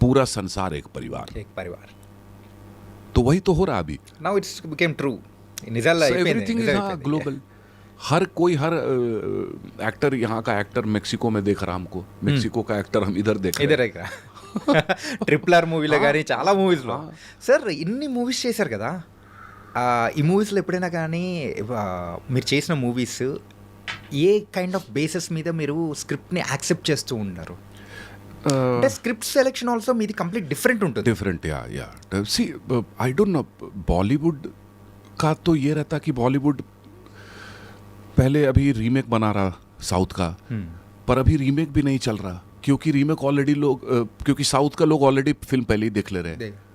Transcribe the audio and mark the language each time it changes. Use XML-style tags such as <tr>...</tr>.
<hi>पूरा संसार एक परिवार। एक परिवार. तो वही तो हो रहा अभी।</hi> <en>Now it's became true.</en> <te>నిజాల్లో</te> <en>Everything is global.</en> <hi>हर कोई हर एक्टर, यहाँ का एक्टर मेक्सिको में देख रहा हमको, मेक्सिको का एक्टर हम इधर देख रहे हैं।</hi> <te>ఇదే ట్రిపుల్ ఆర్ మూవీలో కానీ చాలా మూవీస్లో. సార్ ఇన్ని మూవీస్ చేశారు కదా, ఈ మూవీస్లో ఎప్పుడైనా కానీ మీరు చేసిన movies ఏ kind of basis మీద మీరు స్క్రిప్ట్ని యాక్సెప్ట్ చేస్తూ ఉన్నారు? అంటే స్క్రిప్ట్ సెలెక్షన్ ఆల్సో మీది కంప్లీట్ డిఫరెంట్ ఉంటుంది.</te> <hi>डिफरेंट या</hi> <en>सी I don't know,</en> <hi>बॉलीवुड का तो ये रहता कि बॉलीवुड पहले अभी रीमेक बना रहा साउथ का, पर अभी रीमेक भी नहीं चल रहा, क्योंकि रीमेक ऑलरेडी लोग क्योंकि साउथ का लोग ऑलरेडी फिल्म पहले ही देख ले रहे हैं।</hi>